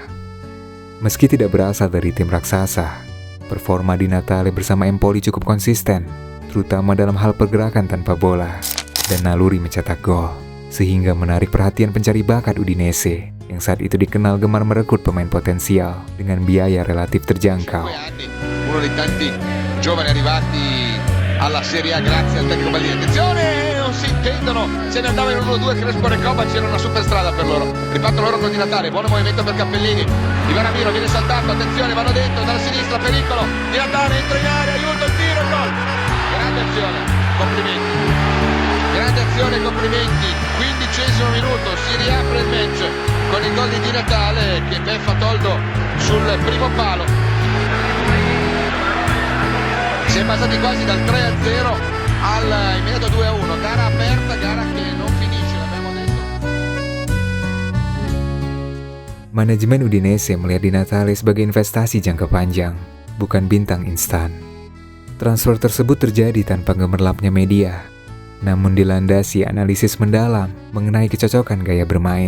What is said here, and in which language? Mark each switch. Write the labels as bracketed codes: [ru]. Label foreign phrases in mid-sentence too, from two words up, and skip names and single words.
[id] Meski tidak berasal dari tim raksasa, performa Di Natale bersama Empoli cukup konsisten, terutama dalam hal pergerakan tanpa bola dan naluri mencetak gol, sehingga menarik perhatian pencari bakat Udinese yang saat itu dikenal gemar merekrut pemain potensial dengan biaya relatif terjangkau. [it] Uno dei tanti giovani arrivati alla Serie A grazie al tecnico Baldini. Attenzione, non si intendono, se ne andava in 1-2 Crespo Recoba, c'era una superstrada per loro. Ripartono loro con Di Natale, buon movimento per Cappellini. Ivan Ramiro viene saltato, attenzione, vanno dentro dalla sinistra, pericolo. Di Natale entra in area, aiuto, il tiro, gol. Grande azione, complimenti. Grande azione, complimenti. 15° minuto, si riapre il match con il gol di Di Natale che beffa Toldo sul primo palo. Si è passati quasi dal 3-0 al immediato 2-1. Gara aperta, gara che non finisce, l'abbiamo detto. [id] Manajemen Udinese melihat Di Natale sebagai investasi jangka panjang, bukan bintang instan. Transfer tersebut terjadi tanpa gemerlapnya media, namun dilandasi analisis mendalam mengenai kecocokan gaya bermain.